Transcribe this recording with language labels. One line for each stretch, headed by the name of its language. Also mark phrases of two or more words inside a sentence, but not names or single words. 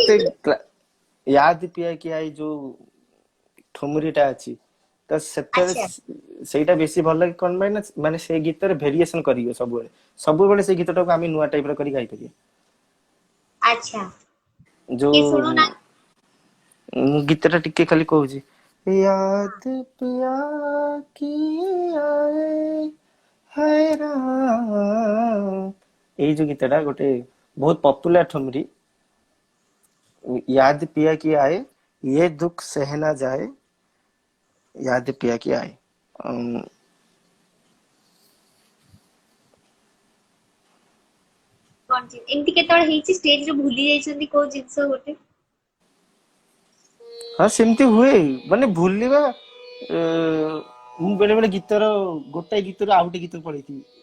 Odia: ମତେ ୟାଦ ପିଆ କିଆ ଯୋଉ ଠୁମୁରିଟା ଅଛି ତ ଆଚ୍ଛା ସେତେବେଳେ ସେଇଟା ବେଶୀ ଭଲ ଲାଗେ କଣ ପାଇଁ ନା ମାନେ ସେଇ ଗୀତରେ ଭେରିଏସନ କରିବେ ସବୁବେଳେ, ସବୁବେଳେ ସେଇ ଗୀତଟାକୁ ଆମେ ନୂଆ ଟାଇପ ର କରି ଗାଇପାରିବା। ଆଚ୍ଛା କିଏ ଯୋଉ ଶୁଣୁନା। ମୁଁ ଗୀତ ଟା ଟିକେ ଖାଲି କହୁଛି,
Hindi: याद पिया की आए हाय राम,
Odia: ଏଇ ଯୋଉ ଗୀତଟା ଗୋଟେ ବହୁତ ପପୁଲାର ଠୁମରି।
Hindi: याद पिया की आए ये दुख सह ना जाए, याद पिया की आए।
Odia: କଣ ଏମିତି କେତେବେଳେ ହେଇଛି ଷ୍ଟେଜରେ ଭୁଲି ଯାଇଛନ୍ତି କୋଉ ଜିନିଷ ଗୋଟେ? ହଁ ସେମିତି ହୁଏ, ମାନେ ଭୁଲିବା ମୁଁ ବେଳେ ବେଳେ ଗୀତର ଗୋଟାଏ ଗୀତରୁ ଆଉ ଗୋଟେ ଗୀତ ପଳେଇଥିବି।